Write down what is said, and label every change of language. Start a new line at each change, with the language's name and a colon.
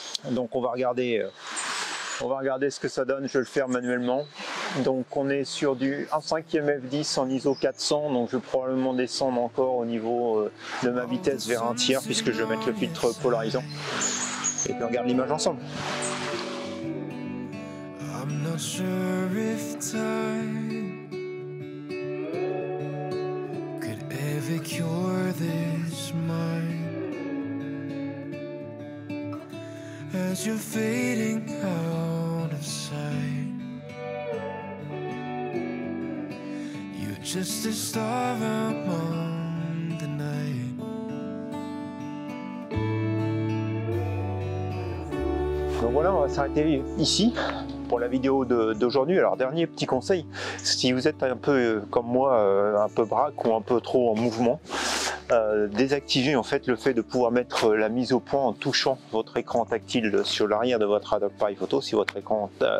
French: Donc on va regarder ce que ça donne, je vais le faire manuellement. Donc on est sur du 1/5e f10 en ISO 400, donc je vais probablement descendre encore au niveau de ma vitesse vers 1/3 puisque je vais mettre le filtre polarisant. Et puis on regarde l'image ensemble.
English: I'm not sure if time could ever cure this mind as you're fading out of sight. You're just a star among the night.
French: Donc voilà, on va s'arrêter ici pour la vidéo d'aujourd'hui. Alors dernier petit conseil, si vous êtes un peu comme moi, un peu braque ou un peu trop en mouvement, désactiver en fait le fait de pouvoir mettre la mise au point en touchant votre écran tactile sur l'arrière de votre appareil photo, si votre écran